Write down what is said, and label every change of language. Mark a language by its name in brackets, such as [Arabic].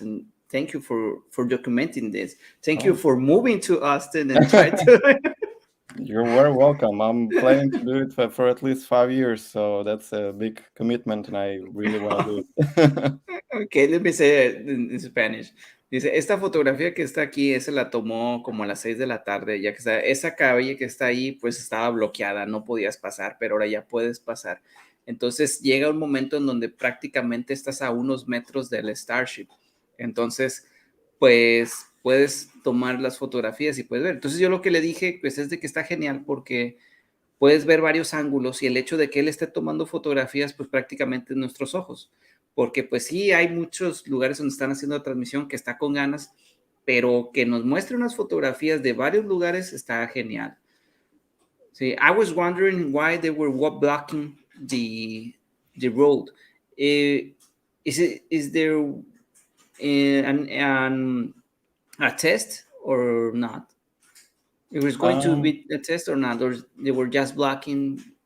[English] And thank you for documenting this. Thank you Oh. for moving to Austin and try to You're very welcome. I'm planning to do it for at least 5 years, so that's a big commitment, and I really want to do it. Okay, let me say it in Spanish. [Spanish] Dice, esta fotografía que está aquí, esa la tomó como a las 6 de la tarde, ya que esa calle que está ahí, pues estaba bloqueada, no podías pasar, pero ahora ya puedes pasar. Entonces llega un momento en donde prácticamente estás a unos metros del Starship. Entonces, pues puedes tomar las fotografías y puedes ver. Entonces yo lo que le dije, pues es de que está genial porque puedes ver varios ángulos, y el hecho de que él esté tomando fotografías, pues prácticamente en nuestros ojos, porque pues sí, hay muchos lugares donde están haciendo la transmisión que está con ganas, pero que nos muestre unas fotografías de varios lugares está genial. Sí, [English] I was wondering why they were blocking the road. Eh, is there an a test or not? It was going to um, be a test or not, or they were just blocking.